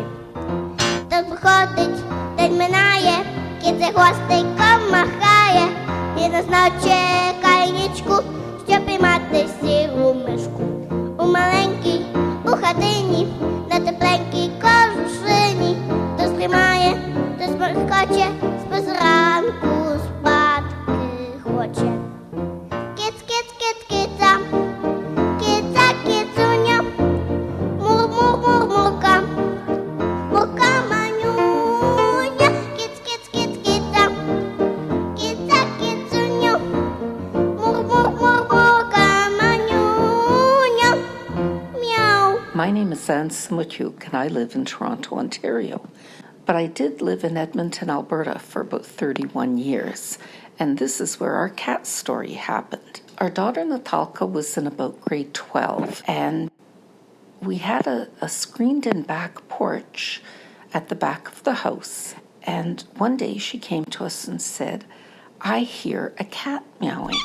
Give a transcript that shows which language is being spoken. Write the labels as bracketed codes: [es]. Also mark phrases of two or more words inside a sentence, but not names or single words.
[uk] Тут проходить, день минає, кіт за хвостиком махає, і нас чекає нічку, щоб піймати сіру мишку. У маленькій, у хатині, на тепленькій кожушині, хтось тримає, хтось порхоче, спозранку спадки хоче. Кіц, кіц, кіц, кіця, кіця, кіцуня, мур, мур, мур, мурка, мурка манюня, кіц, кіц, кіц, кіця, кіця, кіцуня, мур, мур, мур, мурка манюня, meow. [en] My name is Anne Smutyuk, and I live in Toronto, Ontario. But I did live in Edmonton, Alberta for about 31 years, and this is where our cat story happened. Our daughter Natalka was in about grade 12, and we had a screened-in back porch at the back of the house, And one day she came to us and said, I hear a cat meowing.